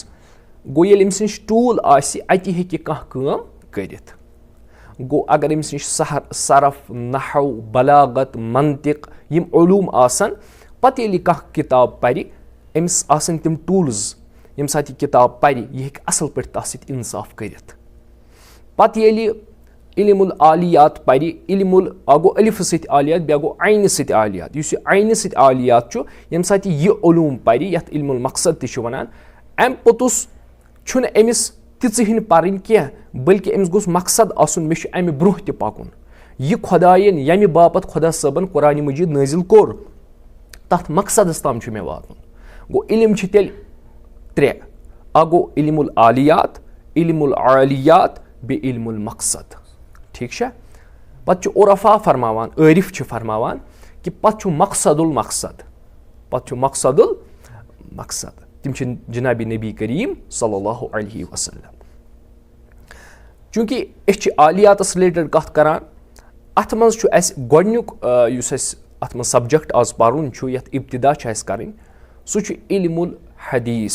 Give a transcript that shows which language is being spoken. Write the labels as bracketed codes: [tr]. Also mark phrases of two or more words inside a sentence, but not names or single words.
[ks] गो ये अम्स निश टूल आसि अति हेकि कह काम करित। गो अगर अम्स निश सरफ नहव बलागत मंतिक यम उलूम आसन, पत ये कह किताब परि अम्स आसन तिम टूल्स यम साथ किताब परि यह हेकि असल पे तथ सत इंसाफ करित। पत ये इल्मुल आलियात परि इल्मुल अगो अलिफ सत आलियात बे गो ऐन सत आलियात। युस ऐन सत आलियात यम साथ यह उलूम परि यथ इल्मुल मकसद ते वनान, अम पोतुस छुन अमिस तिन पर्न कह, बल्कि अमिस गोस मकसद आसुन मे अमि ब्रोह ते पकुन। यह खुदायन यमि बापत खुदा सबन कुरान मजीद नाजिल कोर तथ मकसदस ताम मे वातुन। गो इल्म तेल 3, अगो इल्मुल आलियात, इल्मुल आलियात बे इल्मुल मकसद। [ur] ٹھیک ہے. [ks] पत उरफा फरमावान, आरिफ फरमावान कि पत मकसदुल मकसद, मकसद तिम जनाबी नबी करीम [ar] صلی اللہ علیہ وسلم. [ks] चूँकि अस आलियातस रिलेटेड कथ करान, अत मज गोडनुक युस अत मज सब्जेक्ट आज पर्न यथ इब्तिदा करें, सह इल्मुल हदीस।